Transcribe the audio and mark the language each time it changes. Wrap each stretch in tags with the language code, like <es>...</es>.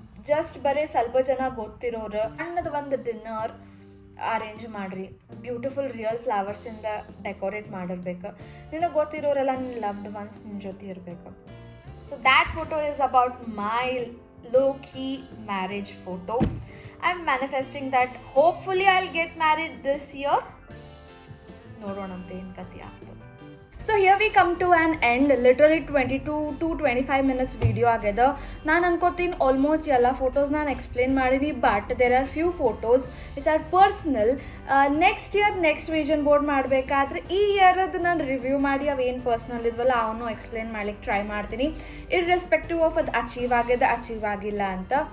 <kn>Just ಬರೀ ಸ್ವಲ್ಪ ಜನ ಗೊತ್ತಿರೋರು, ಸಣ್ಣದ ಒಂದು ಡಿನ್ನರ್ ಅರೇಂಜ್ ಮಾಡಿರಿ, ಬ್ಯೂಟಿಫುಲ್ ರಿಯಲ್ ಫ್ಲವರ್ಸಿಂದ ಡೆಕೋರೇಟ್ ಮಾಡಿರ್ಬೇಕು, ನಿನಗೆ ಗೊತ್ತಿರೋರೆಲ್ಲ ನಿನ್ನ ಲವ್ಡ್ ಒನ್ಸ್ ನಿನ್ನ ಜೊತೆ ಇರಬೇಕು.</kn> <en>So that photo is about my low-key marriage photo. I'm manifesting that hopefully I'll get married this year.</en> <kn>ನೋಡೋಣಂತೆ ಏನು ಕಥೆ ಆಗ್ತದೆ.</kn> <en>So here we come to an end.</en> <kn>Literally 22 to 25 minutes video ಆಗ್ಯದ. ನಾನು ಅನ್ಕೋತೀನಿ almost ಎಲ್ಲ ಫೋಟೋಸ್ ನಾನು explain ಮಾಡೀನಿ,</kn> <en>But there are few photos which are personal.</en> <kn>Next year next vision board ಮಾಡಬೇಕಾದ್ರೆ ಈ ಇಯರದ್ದು ನಾನು ರಿವ್ಯೂ ಮಾಡಿ ಅವೇನು ಪರ್ಸ್ನಲ್ ಇದ್ವಲ್ಲ ಅವನು ಎಕ್ಸ್ಪ್ಲೇನ್ ಮಾಡ್ಲಿಕ್ಕೆ ಟ್ರೈ ಮಾಡ್ತೀನಿ, ಇರ್ರೆಸ್ಪೆಕ್ಟಿವ್ ಆಫ್ ಅದು ಅಚೀವ್ ಆಗ್ಯದ ಅಚೀವ್ ಆಗಿಲ್ಲ ಅಂತ.</kn>